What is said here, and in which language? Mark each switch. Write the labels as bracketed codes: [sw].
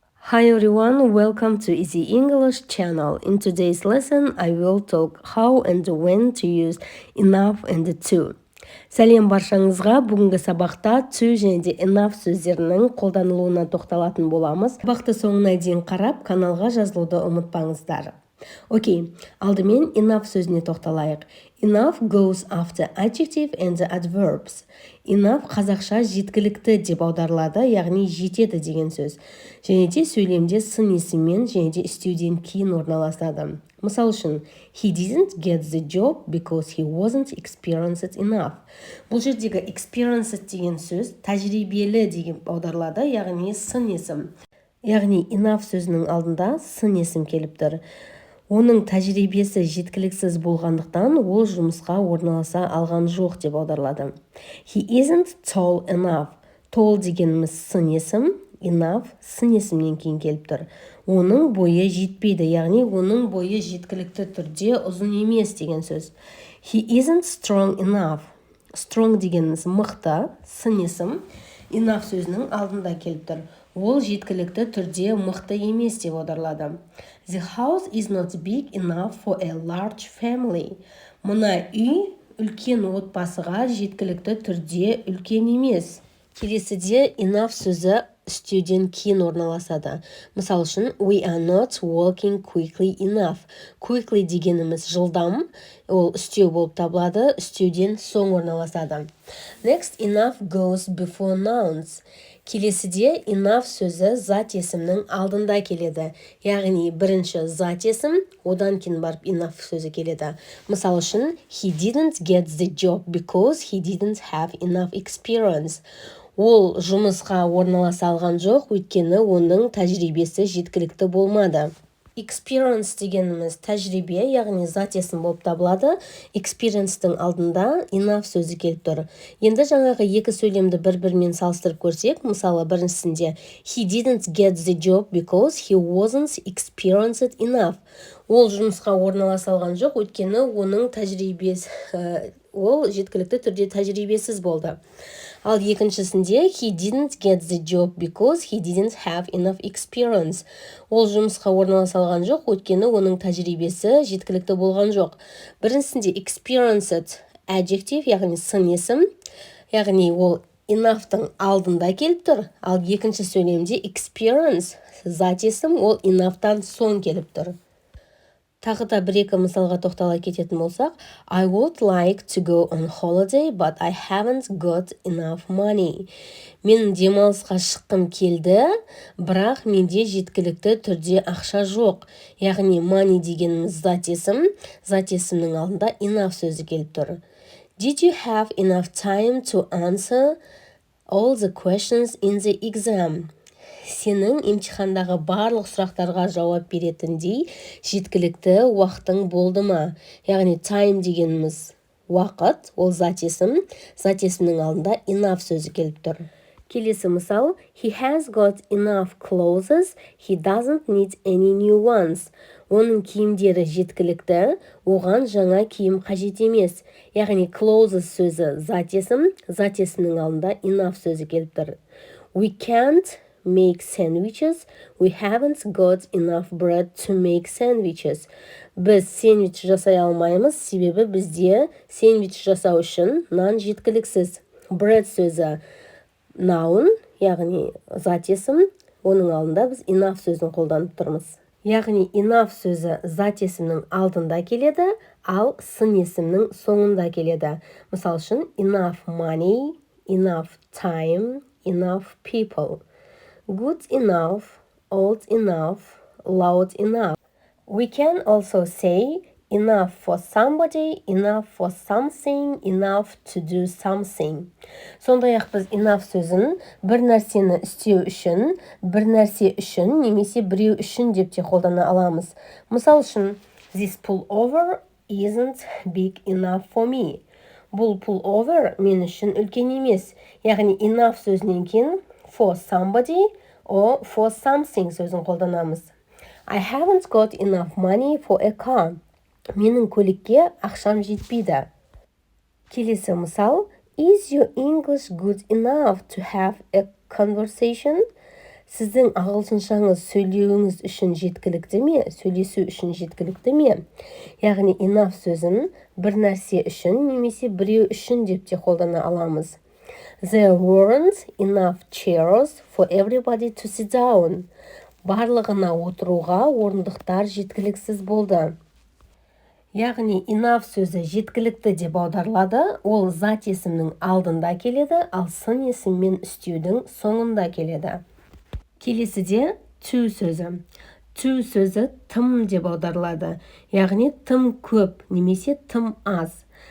[en] Hi everyone, welcome to Easy English channel. In today's lesson, I will talk how and when to use enough and to. [kk] Сәлем баршаңызға, бүгінгі сабақта to және де enough сөздерінің қолданылуына тоқталатын боламыз. Сабақты соңына дейін қарап, каналға жазылуды ұмытпаңыздар. Окей, алдымен enough сөзіне тоқталайық. [en] Enough goes after adjective and adverbs. [kk] Enough қазақша жеткілікті деп аударылады, яғни жетеді деген сөз. Және де сөйлемде сын есіммен және де істеуден кейін орналасады. Мысал үшін, [en] he didn't get the job because he wasn't experienced enough. [kk] Бұл жердегі experienced деген сөз тәжірибелі деген аударылады, яғни сын есім. Яғни enough сөзінің алдында сын есім келіп тұр. Оның тәжірибесі жеткіліксіз болғандықтан ол жұмысқа орналаса алған жоқ деп аударылады. [en] He isn't tall enough. [kk] Tall дегеніміз сын есім, enough сын есімнен кейін келіп тұр. Оның бойы жетпейді, яғни оның бойы жеткілікті түрде ұзын емес деген сөз. [en] He isn't strong enough. [kk] Strong дегеніміз мықты, сын есім, enough сөзінің алдында келіп тұр. Ол жеткілікті түрде мықты емес деп аударылады. [en] The house is not big enough for a large family. [kk] Мына үй үлкен отбасыға жеткілікті түрде үлкен емес. Келесіде enough сөзі істеуден кейін орналасады. Мысал үшін, [en] we are not walking quickly enough. [kk] Quickly дегеніміз жылдам, ол істеу болып табылады, істеуден соң орналасады. [en] Next, enough goes before nouns. [kk] Келесіде enough сөзі зат есімнің алдында келеді. Яғни бірінші зат есім, одан кейін барып enough сөзі келеді. Мысал үшін, [en] he didn't get the job because he didn't have enough experience. [kk] Ол жұмысқа орналаса алған жоқ, өйткені оның тәжірибесі жеткілікті болмады. Experience дегеніміз тәжірибе, яғни зат есім болып табылады. Experience-тің алдында enough сөзі келіп тұр. Енді жаңағы екі сөйлемді бір-бірімен салыстырып көрсек, мысалы біріншісінде [en] he didn't get the job because he wasn't experienced enough. [kk] Ол жұмысқа орналаса алған жоқ, өйткені оның тәжірибесі, ол жеткілікті түрде тәжірибесіз болды. Ал екіншісінде [en] he didn't get the job because he didn't have enough experience. [kk] Ол жұмысқа орналаса алған жоқ, өйткені оның тәжірибесі жеткілікті болған жоқ. Біріншісінде experienced adjective, яғни сын есім, яғни ол enough-тың алдында келіп тұр. Ал екінші сөйлемде experience зат есім, ол enough-тан соң келіп тұр. Тағы да бір-екі мысалға тоқтала кететін болсақ, [en] I would like to go on holiday, but I haven't got enough money. [kk] Мен демалысқа шыққым келді, бірақ менде жеткілікті түрде ақша жоқ. Яғни money дегеніміз зат есім, зат есімнің алдында enough сөзі келіп тұр. [en] Did you have enough time to answer all the questions in the exam? [kk] Сенің емтихандағы барлық сұрақтарға жауап беретіндей жеткілікті уақытың болды ма? Яғни time дегеніміз уақыт, ол зат есім, зат есімнің алдында enough сөзі келіп тұр. Келесі мысал, [en] he has got enough clothes, he doesn't need any new ones. [kk] Оның киімдері жеткілікті, оған жаңа киім қажет емес. Яғни clothes сөзі зат есім, зат есімнің алдында enough сөзі келіп тұр. [en] We can't make sandwiches, we haven't got enough bread to make sandwiches. [kk] Біз сэндвич жасай алмаймыз, себебі бізде сэндвич жасау үшін нан жеткіліксіз. Bread сөзі noun, яғни зат есім, оның алдында біз enough сөзін қолданып тұрмыз. Яғни enough сөзі зат есімнің алдында келеді, ал сын есімнің соңында келеді. Мысал үшін, [en] enough money, enough time, enough people. Good enough, old enough, loud enough. We can also say enough for somebody, enough for something, enough to do something. [kk] Сондай-ақ біз enough сөзін бір нәрсені істеу үшін, бір нәрсе үшін, немесе біреу үшін деп те қолдана аламыз. Мысал үшін, [en] this pullover isn't big enough for me. [kk] Бұл pullover мен үшін үлкен емес. Яғни enough сөзінен кейін [en] for somebody or for something [kk] сөзін қолданамыз. [en] I haven't got enough money for a car. [kk] Менің көлікке ақшам жетпейді. Келесі мысал, [en] is your English good enough to have a conversation? [kk] Сіздің ағылшыншаңыз сөйлеуіңіз үшін жеткілікті ме? Сөйлесу үшін жеткілікті ме? Яғни enough сөзін бір нәрсе үшін немесе біреу үшін деп те қолдана аламыз. [en] There weren't enough chairs for everybody to sit down. [kk] Барлығына отыруға орындықтар жеткіліксіз болды. Яғни enough сөзі жеткілікті деп аударылады, ол зат есімнің алдында келеді, ал сын есіммен үстеудің соңында келеді. Келесіде too сөзі. Too сөзі тым деп аударылады, яғни тым көп немесе тым аз.